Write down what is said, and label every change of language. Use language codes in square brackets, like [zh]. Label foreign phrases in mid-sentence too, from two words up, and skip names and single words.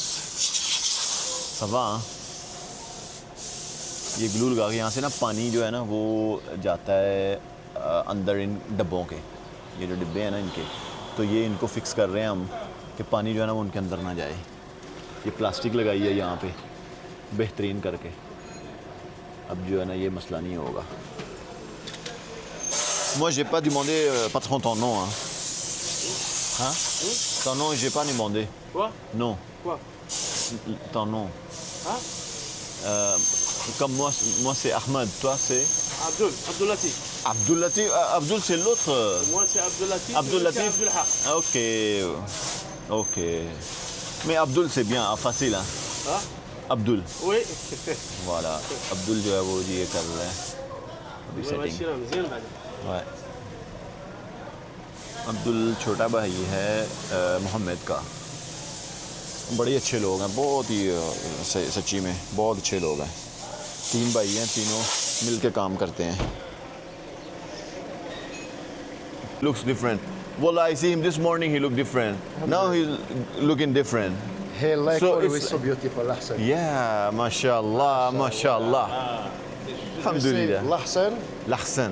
[hi] सवा ये ग्लू लगा के यहाँ से ना पानी जो है ना वो जाता है अंदर इन डब्बों के। ये जो डिब्बे हैं ना इनके, तो ये इनको फिक्स कर रहे हैं हम कि पानी जो है ना वो उनके अंदर ना जाए। ये प्लास्टिक लगाई है यहाँ पे बेहतरीन करके। अब जो है ना ये मसला नहीं होगा। [fr] Moi j'ai pas demandé patron ton nom hein. Hein? Ton nom j'ai pas demandé. Quoi? Non. Quoi? Ton nom. Hein? Comme moi c'est Ahmed, toi c'est Abdul Latif. Abdul Latif, Abdul c'est l'autre. Moi, c'est Abdul Latif. Abdul lui, c'est Latif. Abdul Haq. Ok, ok. Mais Abdul c'est bien, facile hein. Hein? Abdul. Oui. [hi] Voilà. Abdul जो है वो ये कर रहा है अभी मैं सेटिंग. मशीन में ज़ين بعد. [fr] Ouais. [hi] अब्दुल छोटा भाई है मोहम्मद का. बड़े अच्छे लोग हैं, बहुत ही सच्ची में बहुत अच्छे लोग हैं. 3 भाई हैं, तीनों मिल के काम करते हैं. [en] Looks different. Well, I see him this morning, he looked different. Now he's looking different. He like So always it's- so beautiful, Lahsan. Yeah, [ar] mashallah, mashallah. [en] Alhamdulillah. Lahsan, Lahsan.